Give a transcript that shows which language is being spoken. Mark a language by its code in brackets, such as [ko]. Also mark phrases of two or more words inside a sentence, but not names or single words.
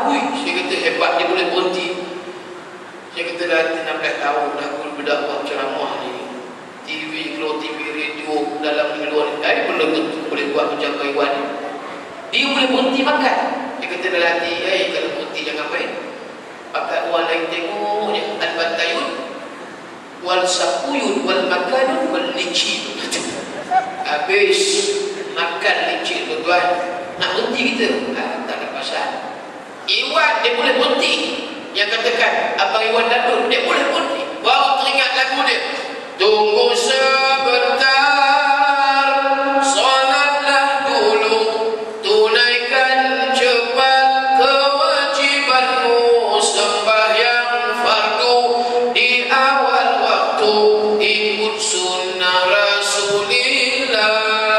[ms] Saya kata hebat dia boleh berhenti. Saya kata dah 16 tahun dah aku berdakwah ceramah ni. TV, keluar TV, radio, dalam dengan luar ni. Belum tentu boleh buat macam Pak Iwan ni. Dia boleh berhenti makan. Dia kata dalam hati, kalau berhenti jangan main. Pakai orang lain tengok je. Al-Batayun, wal sapuyun, wal makanun, wal licin. Habis makan licin tuan-tuan, nak berhenti kita, tak ada pasal. Iwan dia boleh berhenti. Yang katakan Abang Iwan Dadun, dia boleh berhenti. Baru teringat lagu dia, tunggu sebentar, solatlah dulu, tunaikan cepat kewajibanmu, sembahyang fardu di awal waktu, ikut sunnah Rasulillah.